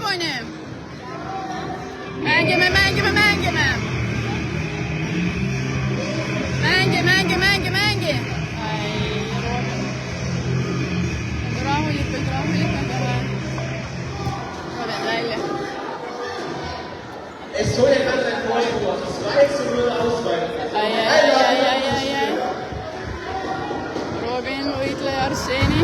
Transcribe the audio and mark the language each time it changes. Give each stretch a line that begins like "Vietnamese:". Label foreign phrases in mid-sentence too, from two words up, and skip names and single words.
Estonian: Mängime. Mängi. Ai, rahulikult. Robin välja.
German: Estonia kann sein Vorsprung 2-0 ausweiten.
Estonian: Ai. Robin võitleja Arseni.